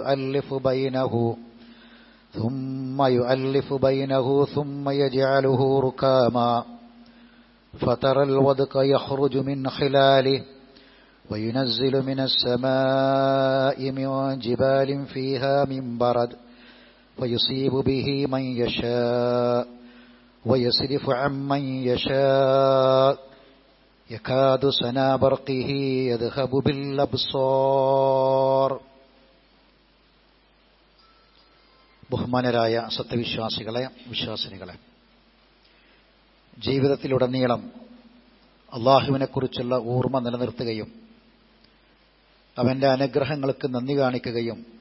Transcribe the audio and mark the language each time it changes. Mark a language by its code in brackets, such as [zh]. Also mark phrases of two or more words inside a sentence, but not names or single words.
[ar] يؤلف بينه ثم يجعله ركاما فترى الودق يخرج من خلاله وينزل من السماء من جبال فيها من برد فيصيب به من يشاء ويصرف عن من يشاء يكاد سنا برقه يذهب بالأبصار. [ml] ബഹുമാനരായ സത്യവിശ്വാസികളെ, വിശ്വാസിനികളെ, ജീവിതത്തിലുടനീളം അള്ളാഹുവിനെക്കുറിച്ചുള്ള ഓർമ്മ നിലനിർത്തുകയും അവന്റെ അനുഗ്രഹങ്ങൾക്ക് നന്ദി കാണിക്കുകയും